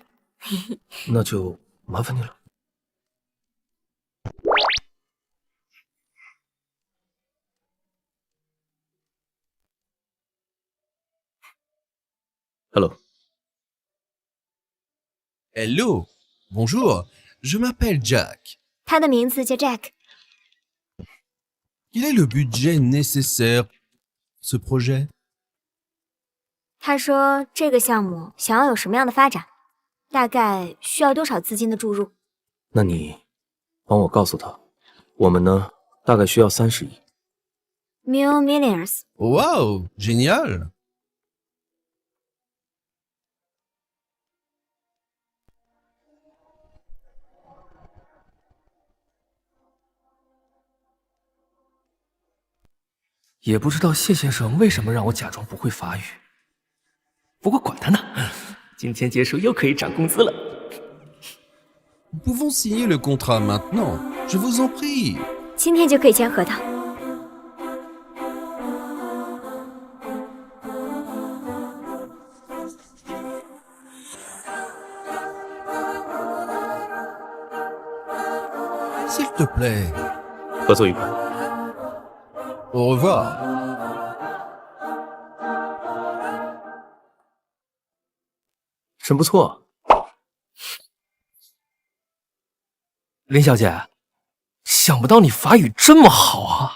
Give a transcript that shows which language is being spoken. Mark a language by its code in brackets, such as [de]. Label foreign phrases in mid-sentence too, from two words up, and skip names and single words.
[zh] 那就麻烦你了。Hello. [fr] Hello, bonjour, je m'appelle Jack. [zh] 他的名字叫 Jack。 [fr] Quel est le budget nécessaire pour ce projet? [zh] 他说这个项目想要有什么样的发展，大概需要多少资金的注入。那你帮我告诉他，我们呢大概需要30亿。 Millions。 [fr] Wow, génial! [zh] 也不知道谢先生为什么让我假装不会法语。不过管他呢，今天结束又可以涨工资了。 [fr] Nous pouvons signer le contrat maintenant, je vous en prie. [zh] 今天就可以签合同。 [fr] S'il te plaît. [zh] 合作愉快。 [fr] Au revoir. [zh] 真不错。林小姐，想不到你法语这么好啊！